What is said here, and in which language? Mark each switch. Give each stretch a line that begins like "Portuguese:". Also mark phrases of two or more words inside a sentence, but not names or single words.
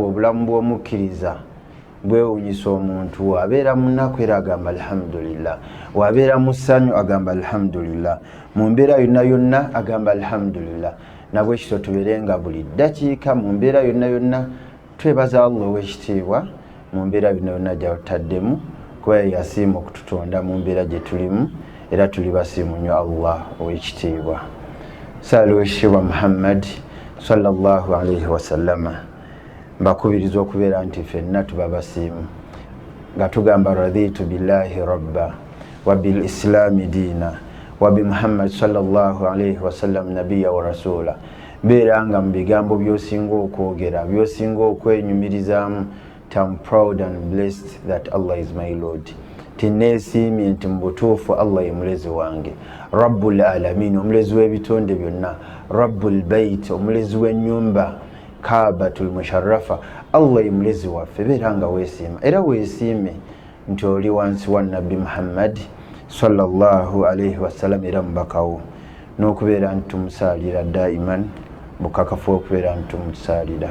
Ganda: obulamu bw'omukkiriza bwewuunyisa omuntu wabeera mu nnaku era agamba alhamdulillah wabeera mu ssanyu agamba alhamdulillah mu mbeera yonna agamba alhamdulillah nabwe kityo tubeere nga buli ddakiika mu mbeera yonna twebaza Allah ow'ekitiibwa mu mbeera yonna gy'ataddemu kuba yasiima okututonda mu mbeera gye tulimu era tuli basiimu nnyo Allah ow'ekitiibwa sala ow'ekitiibwa Muhammad
Arabic: صلى الله عليه وسلم
Ganda: mbakubiriza okubeera nti ffenna tuba basiimu nga tugamba
Arabic: رضيت بالله ربا وبالإسلام دينا وبمحمد صلى الله عليه وسلم نبيا ورسولا.
Ganda: Beera nga mu bigambo by'osinga okwogera, by'osinga okwenyumirizaamu,
English: I'm proud and blessed that Allah is my Lord.
Ganda: Tineesiimye nti mu butuufu Allah ye mulezi wange.
Arabic: رب العالمين,
Ganda: omulezi w'ebitonde byonna.
Arabic: رب البيت,
Ganda: omulezi w'ennyumba.
Arabic: الكعبة المشرفة,
Ganda: Allah ye mulezi waffe. Beera nga weesiima era weesiime nti oli wansi wa Nabbi Muhammad
Arabic: صلى الله عليه وسلم
Ganda: era mubakawo, n'okubeera nti tumusaalira daiman, bukakafu okubeera nti tumusaalira.